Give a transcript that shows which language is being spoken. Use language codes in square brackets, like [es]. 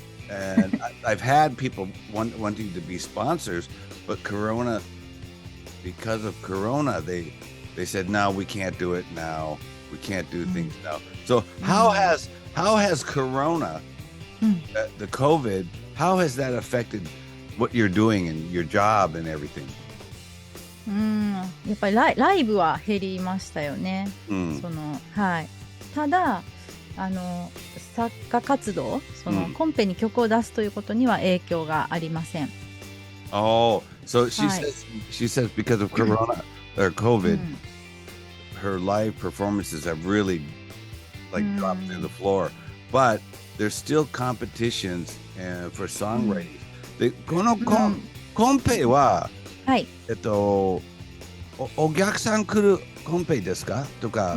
[en] And I've had people wanting to be sponsors, but Corona, because of Corona, they said, no, we can't do it now. We can't do things now. So how has Corona, the COVID, how has that affected what you're doing and your job and everything? [ja] やっぱりライブは減りましたよね。はい。ただ作家活動、コンペに曲を出すということには影響がありません。 [en] Oh, so she says because of Corona or COVID, her live performances have really dropped to the floor. But there's still competitions for songwriting. [ja] で、このコンペは、はい。お客さん来るコンペですかとか。